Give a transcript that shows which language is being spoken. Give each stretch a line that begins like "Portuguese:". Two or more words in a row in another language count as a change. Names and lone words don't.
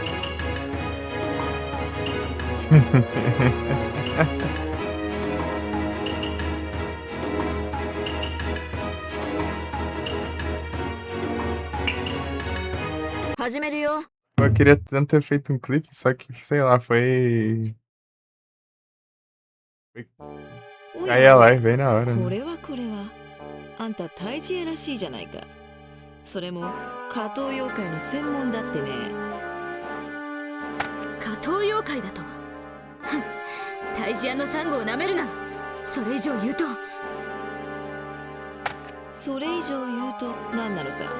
Portuguese: Pô, eu queria tanto ter feito um clipe, só que, sei lá, foi. Cair a live bem na hora,
Japanese: こ
Portuguese: né?
Japanese: れはあんたタイジエらしいじゃないか。それも加藤妖怪の専門だってね。加藤妖怪だと。ふん、タイジアのサンゴをなめるな。それ以上言うと。それ以上言うと何なのさ。